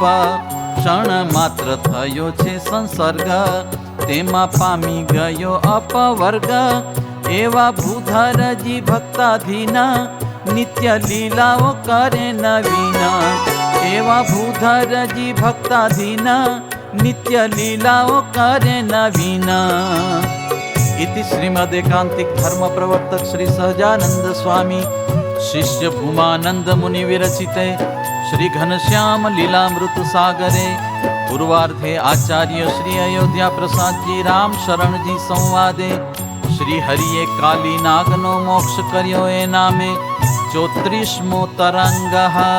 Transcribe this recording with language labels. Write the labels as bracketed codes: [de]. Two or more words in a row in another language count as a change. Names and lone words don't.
[gu] ક્ષણ માત્ર થયો છે સંસર્ગ, તેમાં પામી ગયો અપવર્ગ. એવા ભૂધરજી ભક્તાધીના, નિત્ય લીલાઓ કરે નવીના. એવા ભૂધરજી ભક્તાધીના, નિત્ય લીલાઓ કરે નવીના. [sa] इति श्रीमद् एकांतिक धर्म प्रवर्तक श्री सहजानंद स्वामी शिष्य भूमानंद मुनि विरचिते श्री घनश्याम लीलामृत सागरे पूर्वार्धे आचार्य श्री अयोध्या प्रसाद जी राम शरण जी संवादे श्री [gu] હરિએ કાળી નાગનો મોક્ષ કર્યો એ નામે 34મો તરંગ.